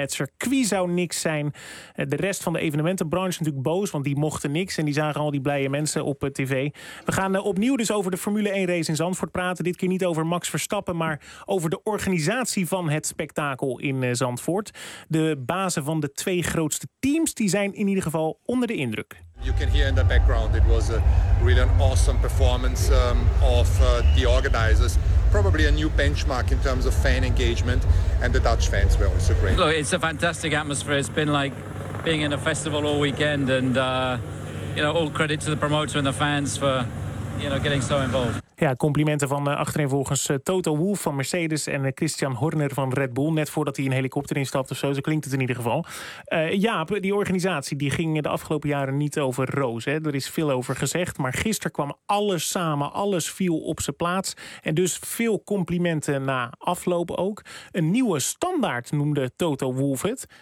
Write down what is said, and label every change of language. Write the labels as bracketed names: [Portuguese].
[Dutch] Het circuit zou niks zijn. De rest van de evenementenbranche natuurlijk boos, want die mochten niks. En die zagen al die blije mensen op tv. We gaan opnieuw dus over de Formule 1 race in Zandvoort praten. Dit keer niet over Max Verstappen, maar over de organisatie van het spectakel in Zandvoort. De bazen van de twee grootste teams die zijn in ieder geval onder de indruk. [English] You can hear in the background it was a really an awesome performance of the organizers. Probably a new benchmark in terms of fan engagement and the Dutch fans were also great. Look, it's a fantastic atmosphere. It's been like being in a festival all weekend and you know, all credit to the promoter and the fans for, you know, getting so involved. [Dutch] Ja, complimenten van achtereenvolgens Toto Wolff van Mercedes en Christian Horner van Red Bull. Net voordat hij een helikopter instapt of zo. Zo klinkt het in ieder geval. Jaap, die organisatie die ging de afgelopen jaren niet over roos. Er is veel over gezegd. Maar gisteren kwam alles samen. Alles viel op zijn plaats. En dus veel complimenten na afloop ook. Een nieuwe standaard noemde Toto Wolff het.